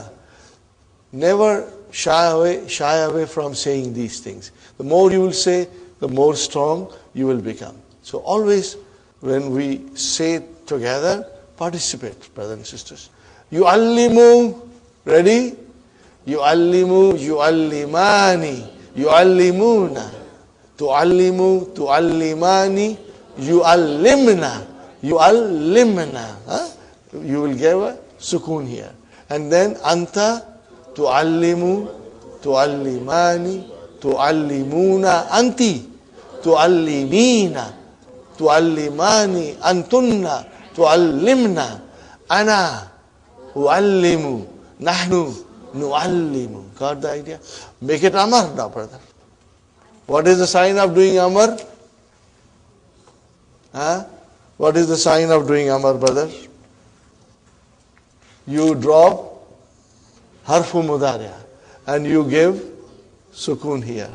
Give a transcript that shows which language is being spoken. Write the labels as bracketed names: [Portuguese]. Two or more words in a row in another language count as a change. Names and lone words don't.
[English] Never shy away from saying these things. The more you will say, the more strong you will become. So always when we say together, participate, brothers and sisters. Yu'allimu, ready? [Arabic] يعلم، يعلمان، يعلمون، تعلم، تعلمان، يعلمن، يعلمن. [English] You will give a sukoon here. And then anta, [Arabic] تعلم، تعلمان، تعلمون، أنت، تعلمين، تعلمان، أنتن، تعلمن, أنا، أعلم، نحن، نعلم. [English] Got the idea? Make it amar now, brother. What is the sign of doing amar? What is the sign of doing amar, brother? You drop [Arabic] حرف مضارع [English] and you give sukoon here.